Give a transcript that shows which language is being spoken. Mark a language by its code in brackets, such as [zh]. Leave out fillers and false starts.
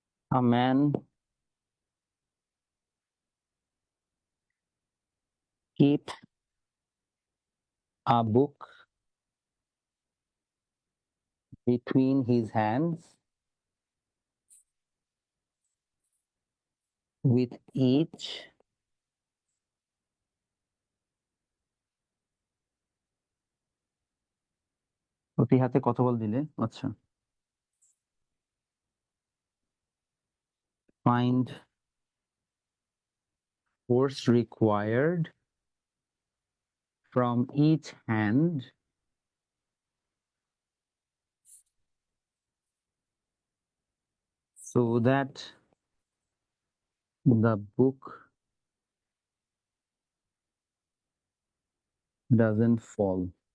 [en] A man keeps a book between his hands [bn] with each প্রতি হাতে কত বল দিলে? [en] আচ্ছা, find force required from each hand so that the book doesn't fall.